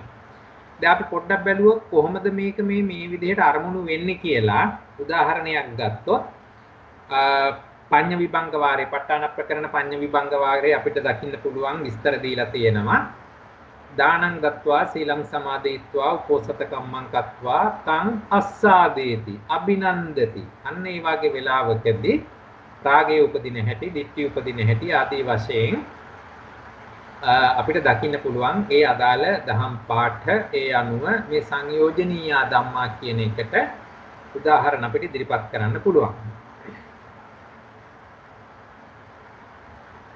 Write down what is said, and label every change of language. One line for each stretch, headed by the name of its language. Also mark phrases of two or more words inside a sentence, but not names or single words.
Sinhala: දැන් අපි පොඩ්ඩක් බැලුවොත් කොහොමද මේක මේ විදිහට අරමුණු වෙන්නේ කියලා උදාහරණයක් ගත්තොත්
Pali: පඤ්ඤ විභංග වාරේ
Sinhala: ප ဋ ාණ ප්‍රකරණ
Pali: පඤ්ඤ විභංග වාරේ
Sinhala: අපිට දකින්න පුළුවන් විස්තර දීලා තියෙනවා.
Pali: දානං ගත්වා සීලං සමාදේත්වා උපෝසත කම්මං කତ୍වා තං අස්සාදේති අභිනන්දති.
Sinhala: අන්න ඒ වගේ වෙලාවකදී රාගයේ උපදින හැටි, ditthi උපදින හැටි ආදී වශයෙන් අපිට දකින්න පුළුවන් ඒ අදාළ දහම් පාඨ ඒ අනුව මේ
Pali: සංයෝජනීය ධම්මා
Sinhala: කියන එකට උදාහරණ අපිට ඉදිරිපත් කරන්න පුළුවන්.